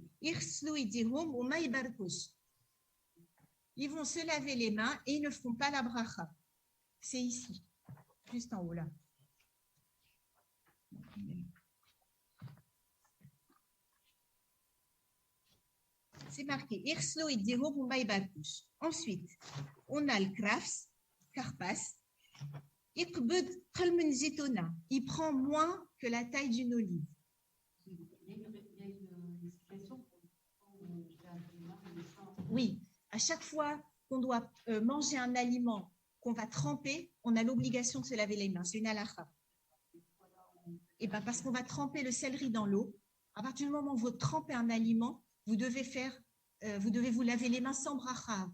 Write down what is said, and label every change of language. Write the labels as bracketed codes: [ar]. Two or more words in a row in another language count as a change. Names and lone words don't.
[ar] يرسلو يديهم و مايباركوش. [fr] Ils vont se laver les mains et ils ne feront pas la bracha. C'est ici, juste en haut là. C'est marqué. [ar] يرسلو يديهم و مايباركوش. [fr] Ensuite, on a le krafs, karpas. [ar] يقبض قل من زيتونة. [fr] Il prend moins que la taille d'une olive. Oui, à chaque fois qu'on doit manger un aliment qu'on va tremper, on a l'obligation de se laver les mains. C'est une halakha. Et bien parce qu'on va tremper le céleri dans l'eau, à partir du moment où vous trempez un aliment, vous devez vous laver les mains sans bracha.